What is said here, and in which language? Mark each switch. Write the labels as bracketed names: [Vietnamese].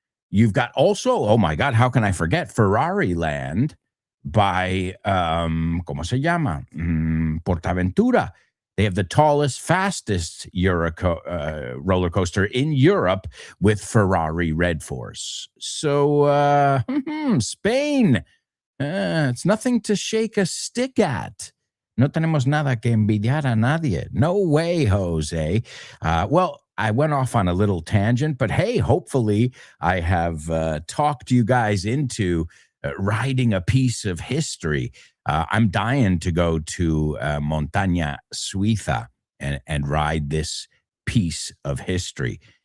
[English] You've got also, oh my God, how can I forget, Ferrari Land by, [Spanish] ¿cómo se llama? [English] Portaventura. They have the tallest, fastest roller coaster in Europe with Ferrari Red Force. So, Spain, it's nothing to shake a stick at. [Spanish] No tenemos nada que envidiar a nadie. [English] No way, Jose. Well, I went off on a little tangent, but hey, hopefully I have talked you guys into riding a piece of history. I'm dying to go to Montaña Suiza and ride this piece of history.